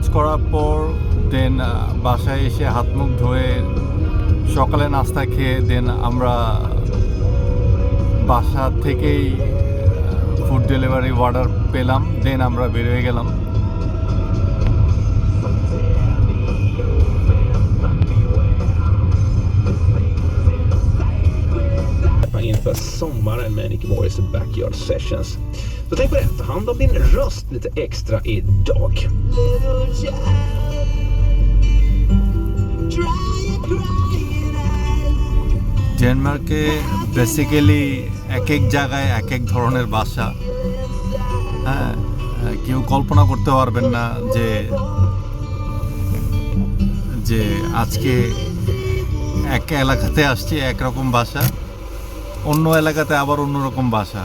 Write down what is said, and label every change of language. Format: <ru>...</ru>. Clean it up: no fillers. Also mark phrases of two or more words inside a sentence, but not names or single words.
<bn>করার পর দেন বাসায় এসে হাত মুখ ধুয়ে সকালে নাস্তা খেয়ে দেন আমরা বাসা থেকেই</bn> <en>food delivery order</en> <bn>পেলাম, দেন আমরা বের হয়ে গেলাম।</bn> <sv>Inför sommaren med Nicky Morris Backyard Sessions. Så tänk på det, ta hand om din röst lite extra idag.</sv> <bn>ডেনমার্কে বেসিক্যালি এক এক জায়গায় এক এক ধরনের ভাষা। হ্যাঁ, কেউ কল্পনা করতে পারবেন না যে আজকে এক এলাকাতে আসছি একরকম ভাষা, অন্য এলাকাতে আবার অন্যরকম ভাষা।</bn>